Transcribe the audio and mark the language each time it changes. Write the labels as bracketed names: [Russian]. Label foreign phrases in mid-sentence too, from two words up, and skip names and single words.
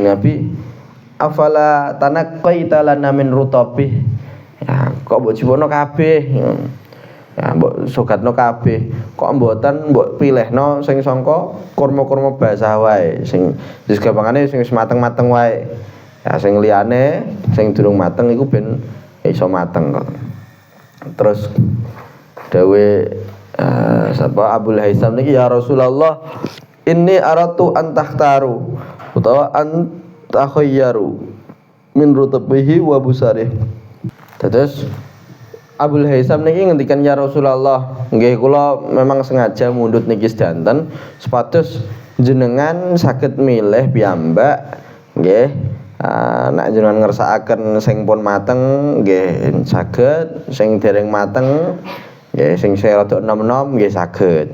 [Javanese] Nabi [Arabic] أفلا تنقيت لنا من رطبه [Javanese] ya kok mbok jiwono kabeh ya mbok sogatno kabeh kok mboten mbok pilihno sing sangka kurma-kurma basah wae sing wis gampangane sing wis mateng-mateng wae ya sing liyane sing durung mateng iku ben iso mateng kok terus dawuh sapa Abul Haisam niki [Arabic] يا رسول الله إني أردت أن تختار [Javanese] utawa [Arabic] أن تخيروا من رطبه وبسره. [Javanese] Terus Abul Haisam niki ngendikan [Arabic] يا رسول الله, [Javanese] nggih kula memang sengaja mundhut niki sedanten supados jenengan saged milih piyambak nggih. Nek jenengan ngersakaken sing pun mateng nggih saged, sing dereng mateng nggih sing rada enom-enom nggih saged.